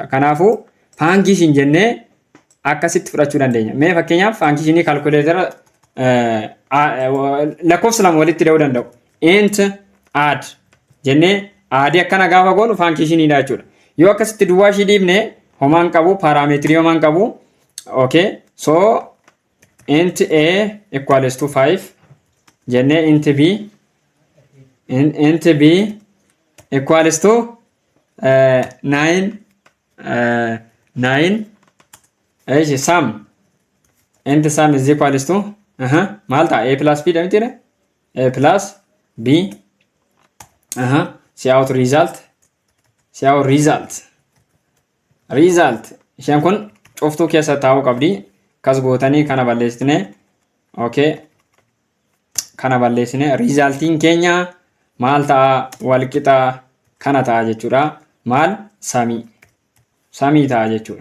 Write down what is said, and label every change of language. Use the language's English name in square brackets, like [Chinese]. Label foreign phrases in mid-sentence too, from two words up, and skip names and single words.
[Oromo] Kanaafuu function jennee akkasitti fudhachuu dandeenya. Mee fakkeenyaaf functionii calculator lakkoofsa lama walitti hidhuu danda'u. [English] Int add [Oromo] jennee aadii akkana gaafa goonu functioniidha jechuudha. Yoo akkasitti duwwaa ishii dhiibne homaan qabu parameetirii homaan qabu. [English] Okay, so int a equals to 5 jennee int b equals to 9 sum int sum is equals to [Oromo] maal ta'a [English] a plus b dha a plus b cout result [Oromo] isheen kun cuftuu keessa taa'uu qabdi. Kas gootanii kana balleessine. Okay, kana balleessine resultiin keenya maal ta'a walqixa kana ta'a jechuudha. Maal samii ta'a jechuudha.